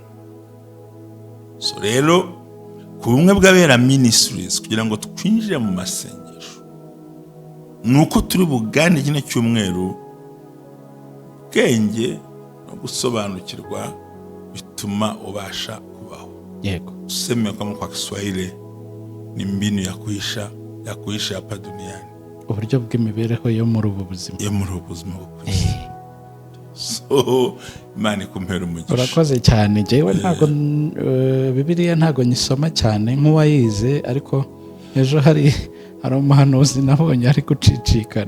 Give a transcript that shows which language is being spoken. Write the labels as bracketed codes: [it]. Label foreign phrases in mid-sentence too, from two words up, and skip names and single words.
[rw] So rero ku bumwe bw'abera ministries kugira ngo twinjire mu masengesho nuko turi bugane kino cyumweru bwenge no gusobanukirwa bituma ubasha kubaho. Yego. [sw] Tuseme kama kwa Kiswahili ni mbinu ya kuisha hapa duniani. [rw] Uburyo bw'imibereho yo muri ubu buzima. So Imana ikumpera umugisha. Urakoze cyane. Jewe ntago Bibiliya ntago nyisoma cyane nk'uwayize, ariko ejo hari umuhanuzi nabonye ari gucicikana.